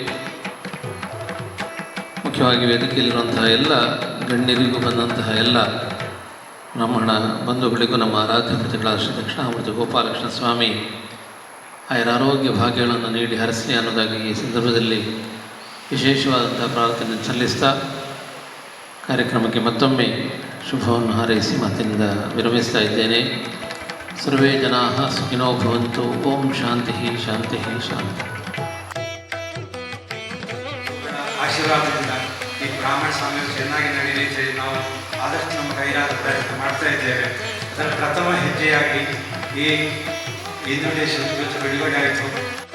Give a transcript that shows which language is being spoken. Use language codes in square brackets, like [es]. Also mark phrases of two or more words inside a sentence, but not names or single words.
[kn] ಮುಖ್ಯವಾಗಿ ವೇದಿಕೆಯಲ್ಲಿರುವಂತಹ ಎಲ್ಲ ಗಣ್ಯರಿಗೂ ಬಂದಂತಹ ಎಲ್ಲ ಬ್ರಾಹ್ಮಣ ಬಂಧುಗಳಿಗೂ ನಮ್ಮ ಆರಾಧ್ಯ ಮೂರ್ತಿಗಳ ಶ್ರೀ ದಕ್ಷಿಣಾಮೂರ್ತಿ ಗೋಪಾಲಕೃಷ್ಣ ಸ್ವಾಮಿ ಆರೋಗ್ಯ ಭಾಗ್ಯಗಳನ್ನು ನೀಡಿ ಹರಿಸಲಿ ಅನ್ನೋದಾಗಿ ಈ ಸಂದರ್ಭದಲ್ಲಿ ವಿಶೇಷವಾದಂಥ ಪ್ರಾರ್ಥನೆ ಸಲ್ಲಿಸ್ತಾ ಕಾರ್ಯಕ್ರಮಕ್ಕೆ ಮತ್ತೊಮ್ಮೆ ಶುಭವನ್ನು ಹಾರೈಸಿ ಮಾತಿನಿಂದ ವಿರಮಿಸ್ತಾ ಇದ್ದೇನೆ. [sa] ಸರ್ವೇ ಜನಾಃ ಸುಖಿನೋ ಭವಂತು. ಓಂ ಶಾಂತಿ ಶಾಂತಿ ಶಾಂತಿ. [kn] ಆಶೀರ್ವಾದದಿಂದ ಈ ಬ್ರಾಹ್ಮಣ ಸಮಾವೇಶ ಚೆನ್ನಾಗಿ ನಡೆಯುತ್ತೆ. ನಾವು ಆದಷ್ಟು ನಮ್ಮ ಕೈಲಾದ ಪ್ರಯತ್ನ ಮಾಡ್ತಾ ಇದ್ದೇವೆ. ಅದರ ಪ್ರಥಮ ಹೆಜ್ಜೆಯಾಗಿ ಈ ಇನ್ವಿಟೇಷನ್ ಇವತ್ತು ಬಿಡುಗಡೆ ಆಯಿತು.